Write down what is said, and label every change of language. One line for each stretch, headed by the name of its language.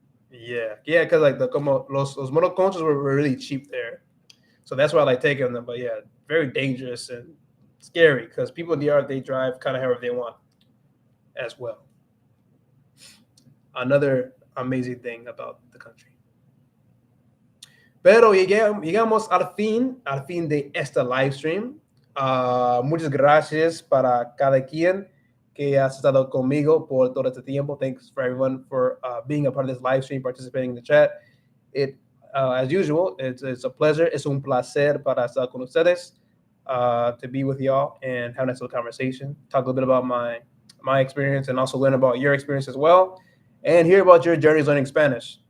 English: Yeah, because like
Spanish: los motoconchos
English: were really cheap there, so that's why I like taking them. But yeah, very dangerous and scary because people in the yard, they drive kind of however they want as well. Another amazing thing about the country.
Spanish: Pero llegamos al fin de esta live stream. Muchas gracias para cada quien que ha estado conmigo por todo este tiempo.
English: Thanks for everyone for being a part of this live stream, participating in the chat. As usual, it's a pleasure.
Spanish: Es un placer para estar con ustedes,
English: to be with y'all and have a nice little conversation. Talk a little bit about my experience and also learn about your experience as well, and hear about your journeys learning Spanish.